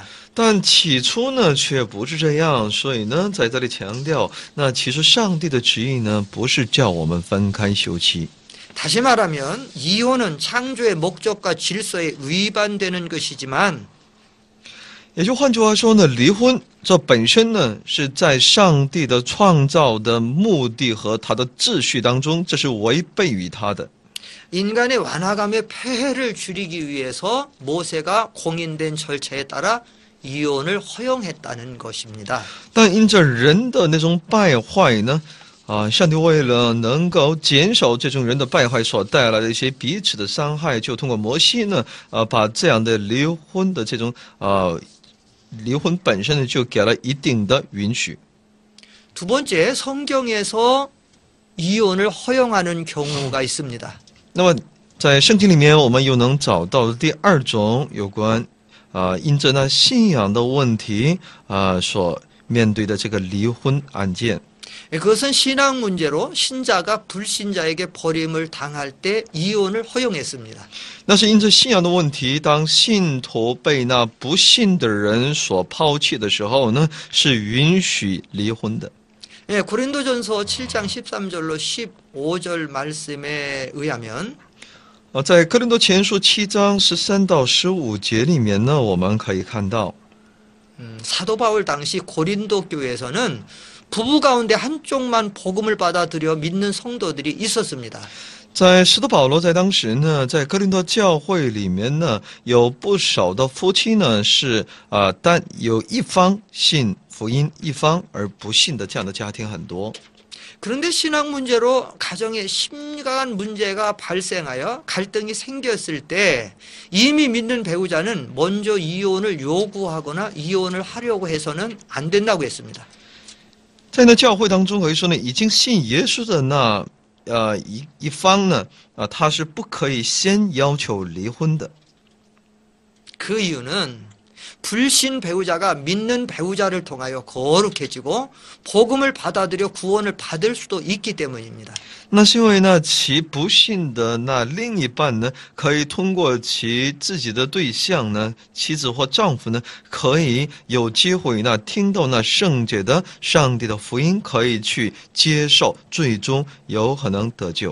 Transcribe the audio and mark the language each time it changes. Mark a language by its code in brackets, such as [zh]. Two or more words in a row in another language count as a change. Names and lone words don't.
[zh] 但起初呢，却不是这样，所以呢，在这里强调，那其实上帝的旨意呢，不是叫我们分开休妻。 [ko] 다시 말하면 이혼은 창조의 목적과 질서에 위반되는 것이지만 [zh] 也就换句话说呢，离婚这本身呢，是在上帝的创造的目的和他的秩序当中，这是违背于他的。 [ko] 인간의 완화감의 폐해를 줄이기 위해서 모세가 공인된 절차에 따라 이혼을 허용했다는 것입니다. [zh] 但因着人的那种败坏呢，上帝为了能够减少这种人的败坏所带来的一些彼此的伤害，就通过摩西呢，把这样的离婚的这种离婚本身呢，就给了一定的允许。 [ko] 두 번째, 성경에서 이혼을 허용하는 경우가 있습니다. [zh] 那么在圣经里面，我们又能找到第二种有关因着那信仰的问题所面对的这个离婚案件。 [ko] 그것은 신앙 문제로 신자가 불신자에게 버림을 당할 때 이혼을 허용했습니다. [zh] 那是因着信仰的问题，当信徒被那不信的人所抛弃的时候呢，是允许离婚的。 [ko] 고린도전서 7장 13절로 15절 말씀에 의하면 [zh] 在哥林多前书7章13到15节里面呢，我们可以看到， [ko] 사도 바울 당시 고린도 교회에서는 부부 가운데 한쪽만 복음을 받아들여 믿는 성도들이 있었습니다. [zh] 在使徒保罗在当时呢，在哥林多教会里面呢，有不少的夫妻呢是但有一方信福音，一方而不信的这样的家庭很多。 [ko] 그런데 신앙 문제로 가정에 심각한 문제가 발생하여 갈등이 생겼을 때 이미 믿는 배우자는 먼저 이혼을 요구하거나 이혼을 하려고 해서는 안 된다고 했습니다. [zh] 在那教会当中，可以说呢，已经信耶稣的那一方呢，他是不可以先要求离婚的。 [ko] 그 이유는 불신 배우자가 믿는 배우자를 통하여 거룩해지고 복음을 받아들여 구원을 받을 수도 있기 때문입니다. [zh] 那是因为呢，其不信的那另一半呢，可以通过其自己的对象呢，妻子或丈夫呢，可以有机会呢，听到那圣洁的上帝的福音，可以去接受，最终有可能得救。